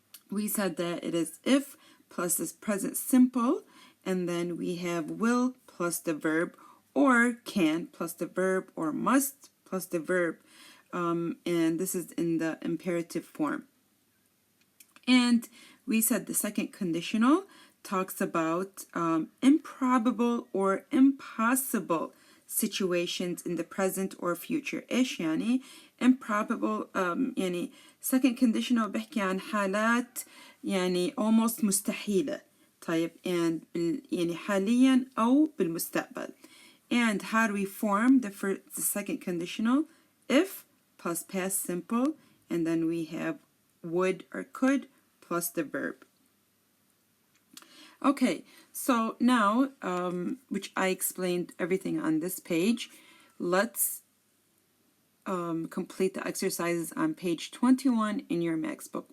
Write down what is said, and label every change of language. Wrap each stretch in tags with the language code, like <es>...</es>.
<en>We said that it is if plus this present simple, and then we have will plus the verb, or can plus the verb, or must plus the verb, and this is in the imperative form. And we said the second conditional talks about improbable or impossible situations in the present or future.</en> <ar>إيش يعني improbable؟ يعني second conditional بحكي عن حالات يعني almost مستحيلة. طيب, and يعني حاليا أو بالمستقبل.</ar> <en>And how do we form the second conditional? If plus past simple, and then we have would or could plus the verb. Okay, so now, which I explained everything on this page, let's complete the exercises on page 21 in your Max book.</en>